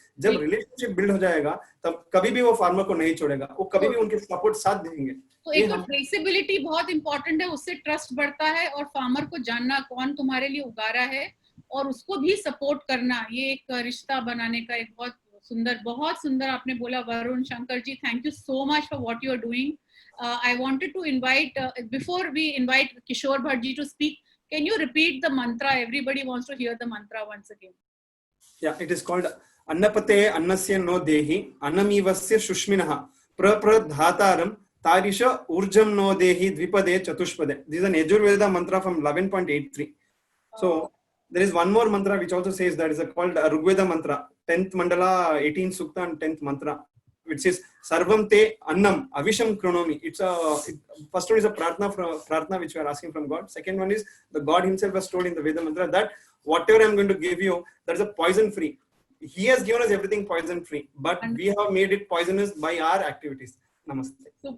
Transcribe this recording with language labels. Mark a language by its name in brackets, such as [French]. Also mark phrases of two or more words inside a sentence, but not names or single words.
[Hindi] जब [English] relationship build [Hindi] हो जाएगा तब कभी भी वो फार्मर को नहीं छोड़ेगा, वो कभी भी उनके सपोर्ट साथ देंगे। तो एक तो ट्रेसेबिलिटी बहुत इंपॉर्टेंट है, उससे ट्रस्ट बढ़ता है, और फार्मर को जानना कौन तुम्हारे लिए उगा रहा है और उसको भी सपोर्ट करना, ये एक रिश्ता बनाने का एक बहुत सुंदर आपने बोला। वरुण, शंकर जी, [English] Thank you so much for what you are doing. I wanted to invite, before we invite Kishore Bhatt ji to speak, can you repeat the mantra? Everybody wants to hear the mantra once again. Yeah, it is called [Sanskrit] अन्नपते अन्नस्य नो देहि अनमीवस्य शुष्मिणः प्रप्रदातारं तारिष ऊर्जं नो धेहि द्विपदे चतुष्पदे. [English] This is an Yajurveda mantra from 11.83. So there is one more mantra which also says that is called Rigveda mantra, 10th mandala, 18th sukta and 10th mantra, which says [Sanskrit] सर्वं ते अन्नम् अविषं कृणोमि. [English] First one is a pratna which we are asking from God. Second one is the God himself has told in the Veda mantra that whatever I am going to give you, that is a poison free. He has given us everything poison free, but we have made it poisonous by our activities. Namaste. Super.